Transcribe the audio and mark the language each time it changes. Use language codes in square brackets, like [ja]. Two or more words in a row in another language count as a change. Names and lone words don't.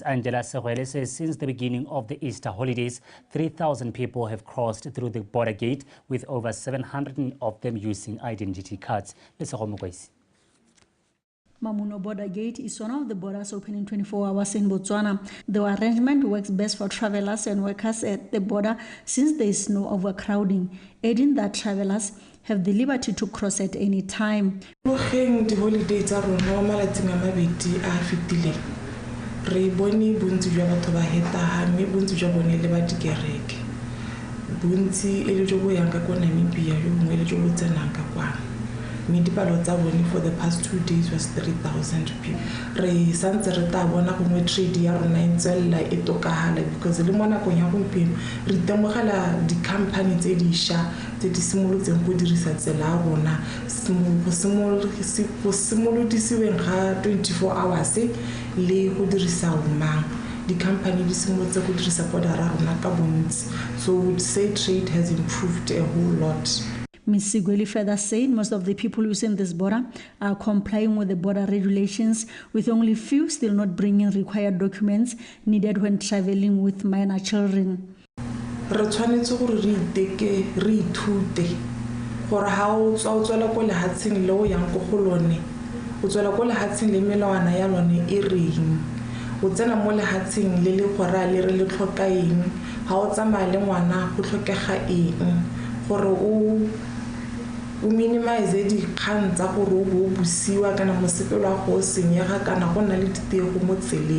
[en] Angela Segwele, says since the beginning of the Easter holidays, 3,000 people have crossed through the border gate, with over 700 of them using identity cards. Mamuno Border Gate is one of the borders opening 24 hours in Botswana. The arrangement works best for travelers and workers at the border since there is no overcrowding, adding that travelers have the liberty to cross at any time. The holidays are [tn] re bone bontsi jwa batho ba heta mme bontsi jwa bone le ba dikereke bontsi e le jo bo yang ka kwa Namibia yo bongwe le jo bo tsenang ka kwa mme dipalo tsa bone [en] for the past 2 days was 3,000 people. [tn] Re santse re ta bona gongwe trade ya rona e tswella e tokagala because le mo nakong ya gompieno re itemogela di-company tse dišwa tse di simolotseng go dirisa tsela ya rona go simolodisiweng ga 24 hours le go dirisa umang. Di-company di simolotse go dirisa bodara rona ka bontsi, [en] so we would say trade has improved a whole lot. Ms. Sigweli further said most of the people using this border are complying with the border regulations, with only few still not bringing required documents needed when traveling with minor children. [tn] Re tshwanetse gore re iteke re ithute gore ha o tswela ko lehatsheng le o yang ko go lone o tswela ko lehatsheng le melawana ya lone e reng o tsena mo lehatsheng le le gora le re le tlhoka eng ha o tsamaya le ngwana go tlhokega eng gore o minimize dikgang tsa gore o bo busiwa kana mosepelo wa go senyega kana go nna le ditego mo tseleng.